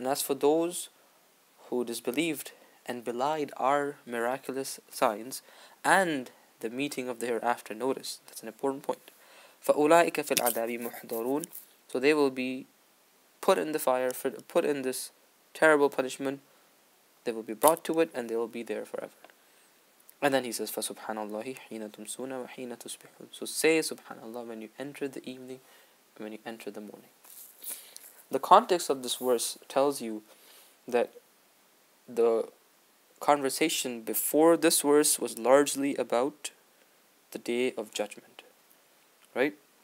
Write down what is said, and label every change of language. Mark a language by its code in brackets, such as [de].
[en] And as for those who disbelieved and belied our miraculous signs and the meeting of the hereafter, notice, that's an important point. [ar] فَأُولَئِكَ فِي الْعَذَابِ مُحْضَرُونَ. [en] So they will be put in the fire, put in this terrible punishment. They will be brought to it and they will be there forever. [ar] And then he says, فسبحان الله حين تمسون وحين تصبحون. [en] So say subhanallah when you enter the evening and when you enter the morning. The context of this verse tells you that the conversation before this verse was largely about the day of judgment. Right?